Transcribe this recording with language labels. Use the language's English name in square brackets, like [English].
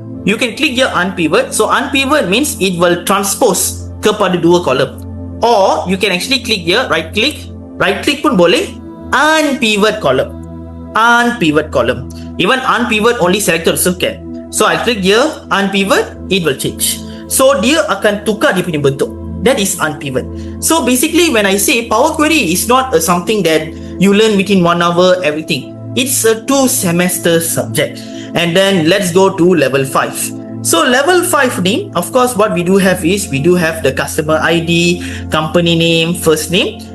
[English] You can click here unpivot. So unpivot means it will transpose [Malay] kepada dua [English] column. Or you can actually click here, right click [Malay] pun boleh, [English] unpivot column. Unpivot column. Even unpivot only selector also can. So I click here unpivot, it will change. [Malay] So dia akan tukar dia punya bentuk. [English] That is unpivot. So basically when I say Power Query is not something that you learn within 1 hour everything. It's a 2 semester subject. And then let's go to level 5. So level 5 name, of course, what we do have is we do have the customer ID, company name, first name.